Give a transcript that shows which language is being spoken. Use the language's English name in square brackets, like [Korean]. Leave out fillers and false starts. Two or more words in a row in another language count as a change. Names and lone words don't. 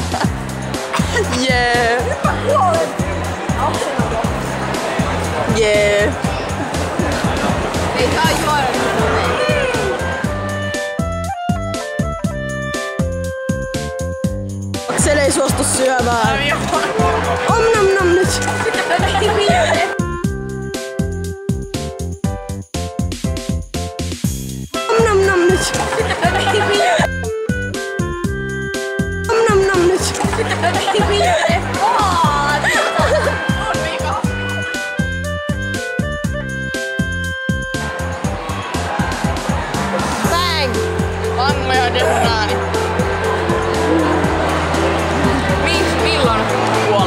[Finnish] Jee! Nyt mä kuolen. Jee! Ei saa juoda. Aksel ei suostu syömään. Om nom nom nyt. Om nom nom nyt. Om nom nom nyt. Bang! Anna ja Desnaani. Milloin kuolet?